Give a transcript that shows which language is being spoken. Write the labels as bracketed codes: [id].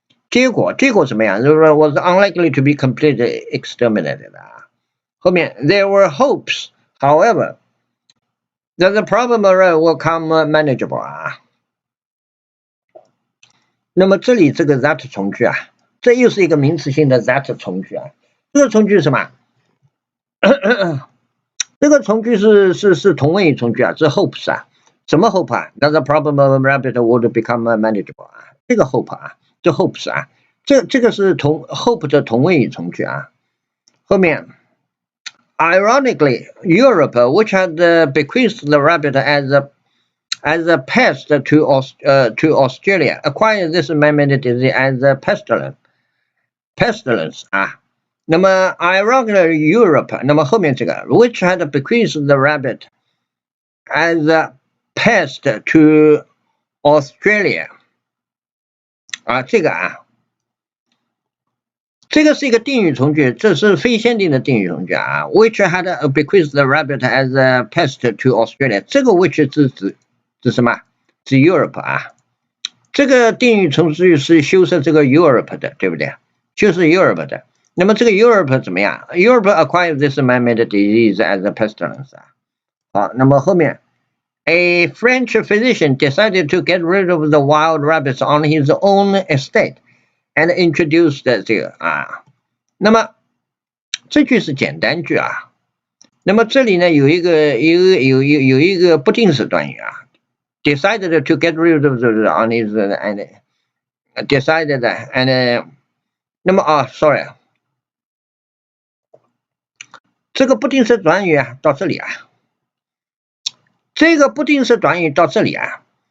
[zh] 结果什么样？就是说 [en] was unlikely to be completely exterminated [zh] 啊。后面 [en] there were hopes, however, that the problem will come manageable 啊。 [zh] 那么这里这个 that 从句啊，这又是一个名词性的 that 从句啊。这个从句是什么？这个从句是同位语从句啊，这 hopes 啊，什么 hope 啊 ？ [en] That the problem of rabbit would become manageable [zh] 啊，这个 hope 啊，这 hopes 啊，这个是hope 的同位语从句啊。后面。 [en] Ironically, Europe, which had bequeathed the rabbit as as a pest to Australia, acquired this man-made disease as a pestilence 啊。 [zh] 那么 [en] ironically Europe， 那么后面这个 which had bequeathed the rabbit as a pest to Australia 啊， [zh] 这个啊。这个是一个定语从句，这是非限定的定语从句啊。 [en] Which had bequeathed the rabbit as a pest to Australia？ [zh] 这个 which 指什么？指 Europe 啊。这个定语从句是修饰这个 Europe 的，对不对？修饰 Europe 的。那么这个 [en] Europe [zh] 怎么样 [en] ？Europe acquired this man-made disease as a pestilence 啊。 [zh] 好，那么后面 [en] ，A French physician decided to get rid of the wild rabbits on his own estate。And introduced [zh] 这个啊，那么这句是简单句啊。那么这里呢有一个不定式短语啊 ， [en] decided to get rid of on his and decided and [zh] 那么啊 ， [en] sorry， [zh] 这个不定式短语啊到这里啊，这个不定式短语到这里啊。